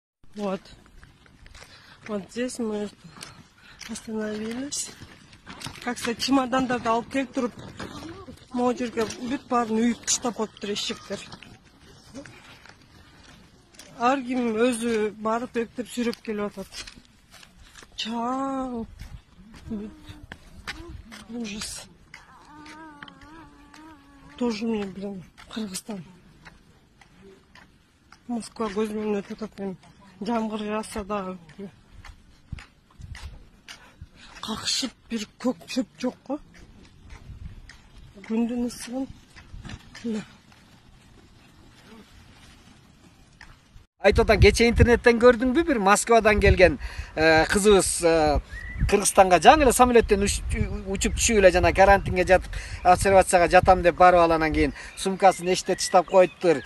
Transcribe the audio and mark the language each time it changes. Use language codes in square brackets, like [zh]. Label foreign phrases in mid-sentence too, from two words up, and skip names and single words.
[ru] Вот. Вот здесь мы остановились. Как сказать, [ky] чемодандарды алып келип туруп, могу жерге бүт баарын үйүп таштап коюптур эшектер. Ар ким өзү барып эктеп сүйрөп келип атат. Чаң. [ru] Ужас. Тоже мне, блин, Кыргызстан. [ky] Москва көзүмөн өтүп атат мен. Жамгыр жааса да какшып бир көк чөп жок го. Күндүн ысыгын. Айтодан кече интернеттен көрдүңбү бир Москвадан келген кызыбыз Кыргызстанга жаңы эле самолеттен учуп түшүп эле жана карантинге жатып обсервацияга жатам деп барып алгандан кийин сумкасын эшикте таштап коюптур.